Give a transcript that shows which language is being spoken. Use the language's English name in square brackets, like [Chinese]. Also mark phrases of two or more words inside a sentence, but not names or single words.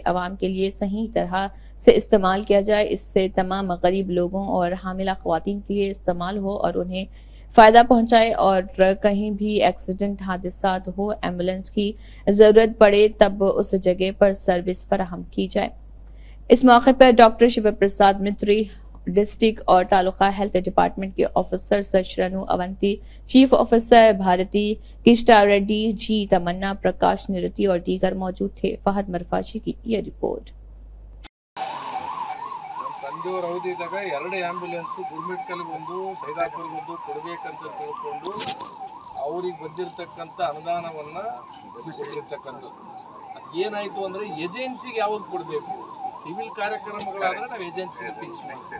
[Urdu] عوام کے لیے صحیح طرح سے استعمال کیا جائے، اس سے تمام غریب لوگوں اور حاملہ خواتین کے لیے استعمال ہو اور انہیں فائدہ پہنچائے اور کہیں بھی ایکسیڈنٹ حادثات ہو ایمبولینس کی ضرورت پڑے تب اس جگہ پر سروس فراہم کی جائے. اس موقع پر ڈاکٹر شیو پرساد متری، ڈسٹرکٹ اور تعلقہ [English] health department [Urdu] کے آفیسر سچرنو اونتی, [English] chief officer [Urdu] بھارتی کشٹا ریڈی جی، تمنا پرکاش نرتی اور دیگر موجود تھے. فہد مرفاشی کی یہ رپورٹ. [Kannada] ಸಂಜೆವರ ಅವಧಿ ಇದ್ದಾಗ 2 ಆಂಬ್ಯುಲೆನ್ಸ್ ಗುರ್ಮಿಟ್ಕಲ್ಗೆ ಒಂದು ಸೈದಾಪುರ್ಗೆ ಒಂದು ಕೊಡಬೇಕಂತ ತಿಳ್ಕೊಂಡು ಅವ್ರಿಗೆ ಬಂದಿರತಕ್ಕಂಥ ಅನುದಾನವನ್ನು ಕೊಟ್ಟಿರ್ತಕ್ಕಂಥದ್ದು. ಅದು ಏನಾಯಿತು ಅಂದರೆ ಏಜೆನ್ಸಿಗೆ ಯಾವ್ದು ಕೊಡಬೇಕು, ಸಿವಿಲ್ ಕಾರ್ಯಕ್ರಮಗಳಾದರೆ ನಾವು ಏಜೆನ್ಸಿಗೆ ಫಿಕ್ಸ್ ಮಾಡ್ತೇವೆ.